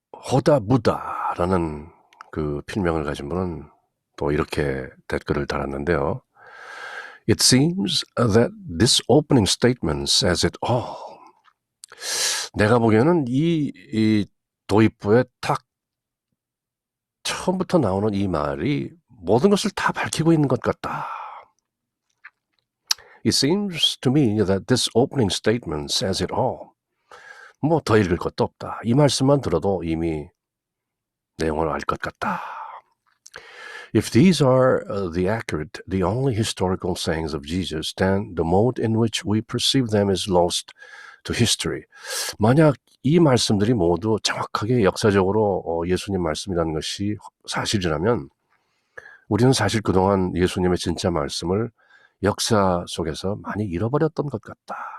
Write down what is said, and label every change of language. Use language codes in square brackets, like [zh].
[ko] 호다부다라는 그 필명을 가진 분은 또 이렇게 댓글을 달았는데요. [en] It seems that this opening statement says it all. [ko] 내가 보기에는 이 도입부에 딱 처음부터 나오는 이 말이 모든 것을 다 밝히고 있는 것 같다. [en] It seems to me that this opening statement says it all. [ko] 뭐 더 읽을 것도 없다. 이 말씀만 들어도 이미 내용을 알 것 같다. [en] If these are the only historical sayings of Jesus, then the mode in which we perceive them is lost to history. [ko] 만약 이 말씀들이 모두 정확하게 역사적으로 예수님 말씀이라는 것이 사실이라면 우리는 사실 그동안 예수님의 진짜 말씀을 역사 속에서 많이 잃어버렸던 것 같다.